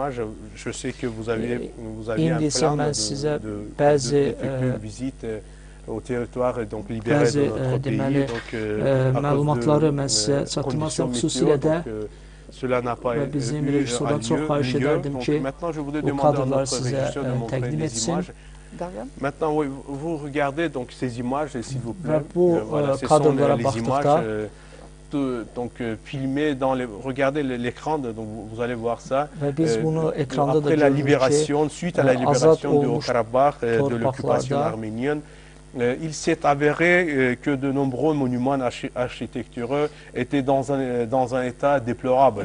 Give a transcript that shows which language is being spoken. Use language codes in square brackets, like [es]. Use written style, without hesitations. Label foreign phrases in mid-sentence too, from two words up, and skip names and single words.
[az] İndi isə mən sizə bəzi deməli məlumatları mən sizə çatdırmaq istəyirəm, xüsusilə də və bizim rejissordan çox xahiş edərdim ki, bu kadrları sizə təqdim etsin. [fr] Maintenant, vous regardez donc ces images, s'il vous plaît. Voilà, ce sont les images filmées dans les... Regardez l'écran, donc vous allez voir ça. Après la libération, suite à la libération du Haut-Karabakh, de l'occupation arménienne, il s'est avéré que de nombreux monuments architecturaux étaient dans un état déplorable.